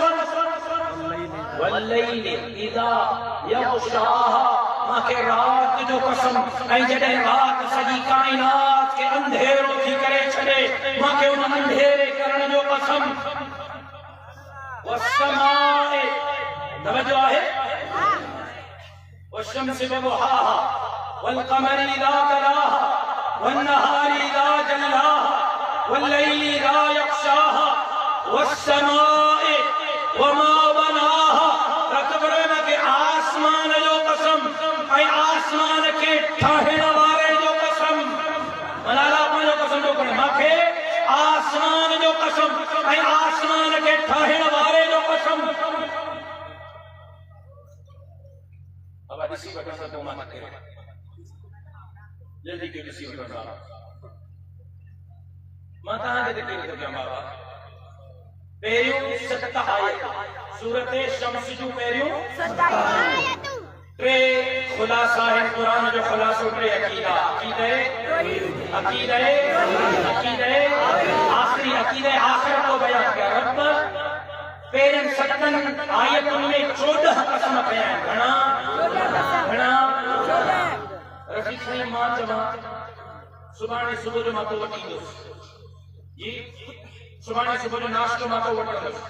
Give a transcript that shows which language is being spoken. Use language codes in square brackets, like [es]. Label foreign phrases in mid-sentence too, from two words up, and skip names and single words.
[ar] والليل إذا يغشاها, [sd] मांखे रात जो कसम ऐं जॾहिं रात सॼी काइनात खे अंधेरो थी करे छॾे मांखे उन अंधेरे करण जो कसम। वस्समाए, तवज्जो आहे, [ar] والشمس وضحاها والقمر إذا تلاها والنهار إذا جلاها والليل إذا يغشاها والسماء وما بناها. [sd] रब के आसमान जो कसम ऐं आसमान के ठाहिण वारे आसमान जो कसम, ऐं आसमान के ठाहिण वारे जो कसम। अब ॾिसी वठो त पोइ मां न कयां, जल्दी के ॾिसी वठो बाबा। मां तव्हांखे त कहिड़ी थो कयां बाबा। पहिरियों 7 आयत सूरत शम्स जूं पहिरियों 7 आयतूं, टे खुलासा है कुरान जो खुलासो, टे अकीदा, अकीदे आखिरी, [ur] عقیدے آخر کو بیان کیا. [sd] रब पहिरियन 7 आयतुनि में 14 कसम कया आहिनि। घणा रफ़ीक साईं, मां चवां सुभाणे सुबुह जो मां तो वठींदुसि जी, सुभाणे सुबुह जो नाश्तो मां तो वठंदुसि।